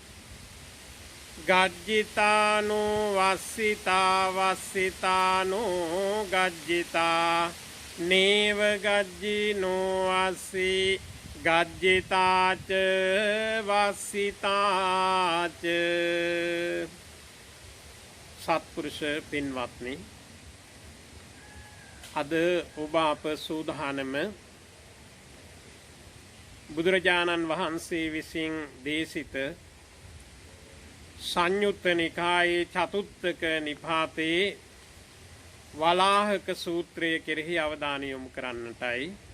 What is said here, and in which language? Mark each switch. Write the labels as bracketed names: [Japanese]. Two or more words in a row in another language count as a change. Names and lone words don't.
[Pali] ගජ්ජිතානෝ වස්සිතානෝ ගජ්ජිතා නේව ගජ්ජිනෝ වස්සී ගජ්ජිතාච වස්සිතාච. [Sinhala] සත්පුරුෂ පින්වත්නි, අද ඔබ අප සූදානම බුදුරජාණන් වහන්සේ විසින් දේශිත සංයුත්ත නිකායේ චතුත්තක නිපාතේ වලාහක සූත්‍රය කෙරෙහි අවධානය යොමු කරන්නටයි.